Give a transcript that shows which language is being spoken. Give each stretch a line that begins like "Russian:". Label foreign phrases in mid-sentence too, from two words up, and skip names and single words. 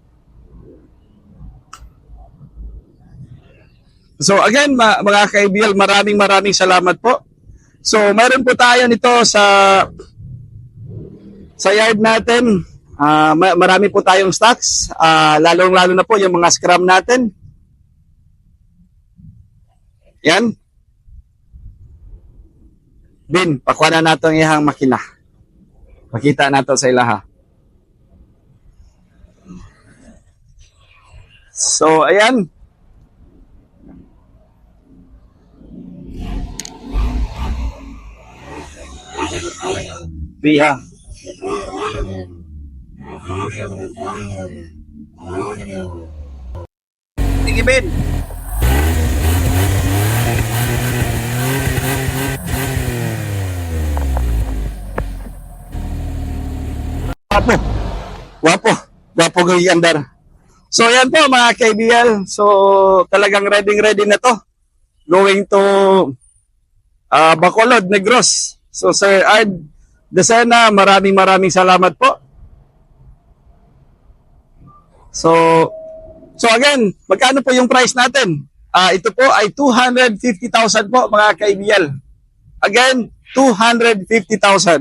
Filipino: So again, mga KBL, maraming salamat po. So mayroon po tayo nito sa yard natin. Marami po tayong stocks, lalong-lalo na po yung mga scrum natin. Yan. Bin,
Cebuano: pakuha na nato ang ihang makina. Makita nato sa ilaha.
Filipino: So, ayan. Biha. Sige, Ben. Wapo. Wapo. Wapo ng andar. So, yan po mga KBL. So, talagang ready na to.
English: Going to
Filipino: Bacolod, Negros. So, Sir Ard Desena, maraming salamat po. So again, magkano po yung price natin? Ito po ay 250,000 po mga KBL. Again, 250,000.